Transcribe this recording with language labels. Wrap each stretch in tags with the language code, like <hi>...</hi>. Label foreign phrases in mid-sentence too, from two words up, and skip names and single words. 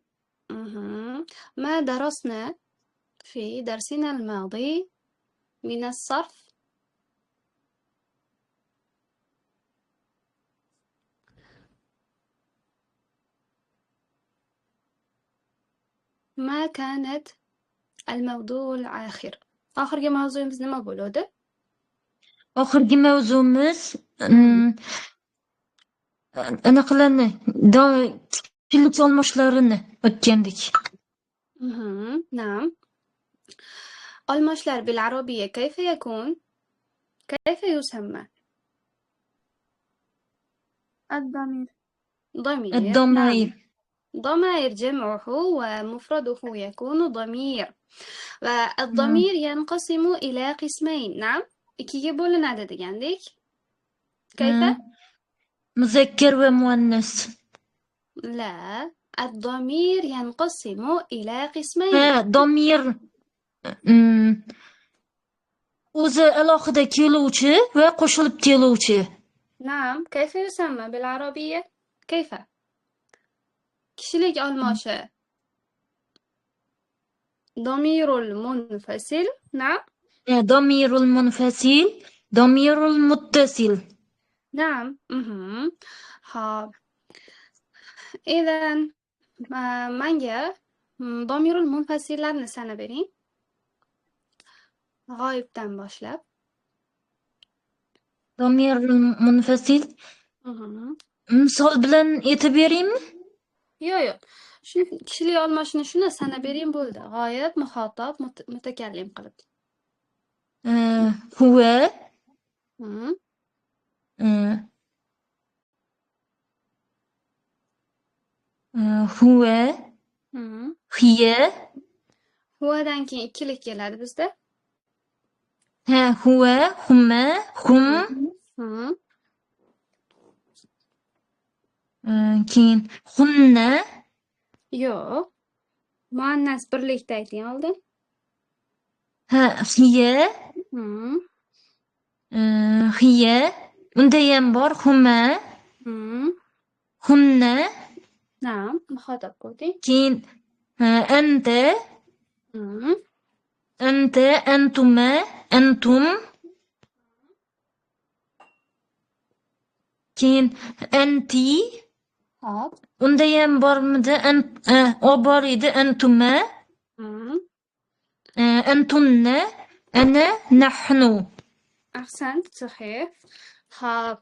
<ar>ما درسنا في درسنا الماضي من الصرف؟ ما كانت الموضوع الآخر آخر موضوعimiz</ar> <uz>nima bo'ladi? Oxirgi mavzumiz anaqalarni pullik almashlarini o'tgandik.</uz> <ar>نعم المشلر بالعربية كيف يكون؟ كيف يسمى؟ الضمير. ضمير الضمائر. نعم ضمائر جمعه ومفرده يكون ضمير والضمير ينقسم إلى قسمين نعم</ar> <uz>ikiga bo'linadi degandek</uz> <ar>كيف؟ مذكر ومؤنث. لا الضمير ينقسم إلى قسمين</ar> <uz>ضمير o'zi alohida keluvchi va qo'shilib keluvchi.</uz> <ar>نعم كيف يسمى بالعربية؟ كيف؟</ar> <uz>kishilik olmoshi</uz> <ar>ضمير المنفصل نعم ضمير المنفصل ضمير المتصل. نعم ها إذا</ar> <uz>manga</uz> <ar>ضمير المنفصل</ar> <uz>sanab bering. G'oyibdan boshlab.</uz> <ar>ضمير المنفصل.</ar> <uz>Misol bilan aytib beraymi? Yo'q. Shu kishilik olmoshini shuni sanab bering bo'ldi. G'oyib, muxotob, mutakallim qilib.</uz> <ar>هو. هو. Hiya.</ar> <uz>Huvadan keyin ikkilik keladi bizda.</uz> <ar>هو، هما، هم.</ar> <uz>Keyin hunna. Yo'q. Muannas birlikda ayting oldin.</uz> <ar>هي. هي.</ar> <uz>Unda ham bor huma. Hunna. Na'am, muxotob ko'rding.</uz> <ar>Keyin أنت. أنت، أنتما، أنتم.</ar> <uz>Keyin anti. Hop. Unda ham bormidi? Bor edi antuma.</uz> <ar>أنتن، أنا، نحن. أحسنت، صحيح. Hop.</ar>